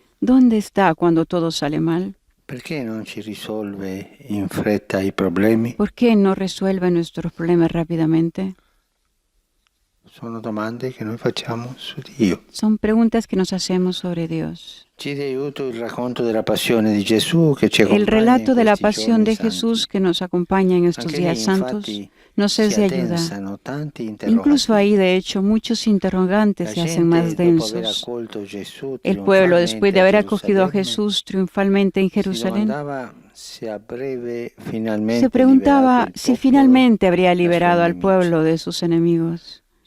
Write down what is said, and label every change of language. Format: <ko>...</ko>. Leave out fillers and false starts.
<es>¿Dónde está cuando todo sale mal?</es> <it>Perché non ci risolve in fretta i problemi?</it> <es>¿Por qué no resuelve nuestros problemas rápidamente?</es> <it>Sono domande che noi facciamo su Dio.</it> <es>Son preguntas que nos hacemos sobre Dios.</es> <it>Ci aiuto il racconto della passione di Gesù che ci</it> <es>El relato de la pasión de Jesús que nos acompaña en estos días santos nos es de ayuda. Incluso ahí, de hecho, muchos interrogantes se hacen más densos. El pueblo, después de haber acogido a Jesús triunfalmente en Jerusalén, se preguntaba si finalmente habría liberado al pueblo de sus enemigos.</es>